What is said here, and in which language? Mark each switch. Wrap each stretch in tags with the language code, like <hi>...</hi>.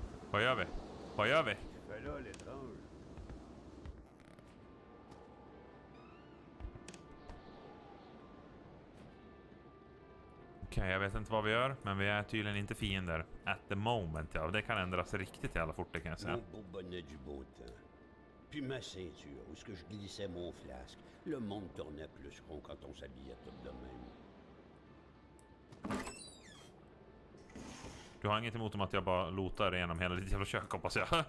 <sv>Vad gör vi? Vad gör vi? Okej, jag vet inte vad vi gör, men vi är tydligen inte fiender.</sv> <en>At the moment,</en> <sv>ja. Det kan ändras riktigt jävla fort, det kan jag säga.</sv> <fr>Mon beau bonnet du beau temps. Puis ma ceinture, où ce que je glissais mon flasque. Le monde tournait plus rond quand on s'habillait tout de même.</fr> <sv>Du har inget emot om att jag bara lotar igenom hela ditt jävla kök, hoppas jag.</sv>